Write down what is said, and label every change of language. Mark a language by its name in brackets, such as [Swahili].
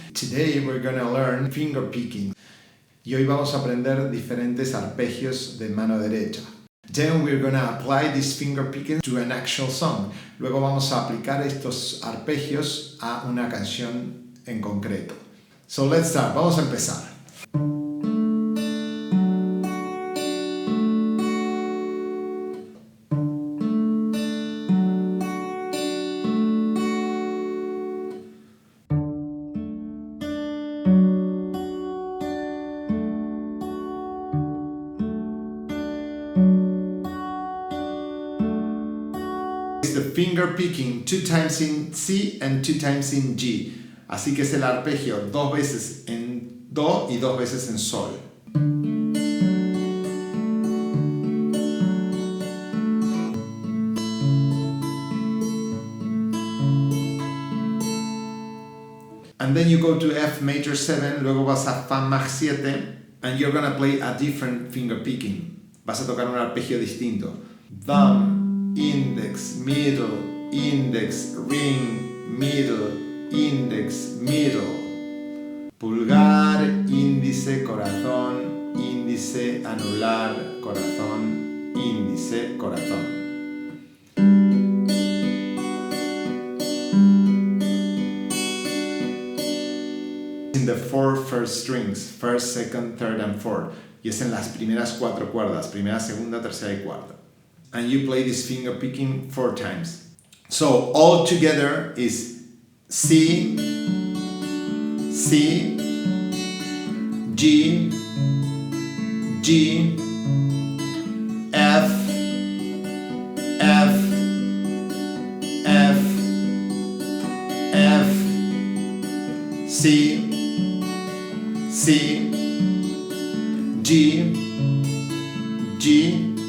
[English] Today we're gonna learn finger picking. [Spanish] Y hoy vamos a aprender diferentes arpegios de mano derecha. [English] Then we're gonna apply this finger picking to an actual song. [Spanish] Luego vamos a aplicar estos arpegios a una canción en concreto. [English] So let's start. [Spanish] Vamos a empezar. [English] The finger picking 2 times in C and 2 times in G. [Spanish] Así que es el arpegio 2 veces en Do y 2 veces en Sol. [English] And then you go to F major 7, [Spanish] luego vas a Fa Maj 7, [English] and you're gonna play a different finger picking. [Spanish] Vas a tocar un arpegio distinto. [English] Thumb, index, middle, index, ring, middle, index, middle. [Spanish] Pulgar, índice, corazón, índice, anular, corazón, índice, corazón. [English] In the 4 first strings, first, second, third and fourth. [Spanish] Y es en las primeras 4 cuerdas, primera, segunda, tercera y cuarta. [English] And you play this finger picking 4 times. So all together is C, C, G, G, F, F, F, F, C, C, G, G,